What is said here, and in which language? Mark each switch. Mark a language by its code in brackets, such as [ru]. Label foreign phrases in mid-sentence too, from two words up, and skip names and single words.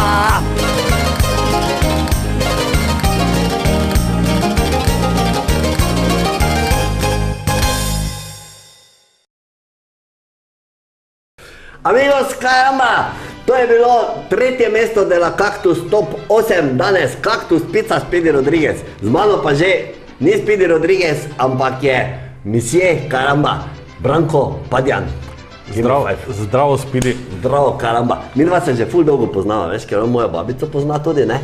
[es] Amigos, caramba, [sl] to je bilo 3. mesto [es] de la [sl] Kaktus Top 8 danes, Kaktus Pica, Speedy Rodriguez. Z mano pa že ni Speedy Rodriguez, ampak je misije, caramba, Branko Padjan. Zdravo, Speedy. Zdravo, karamba. Mi dva se že ful dolgo poznava, veš, ker moja babica pozna tudi, ne?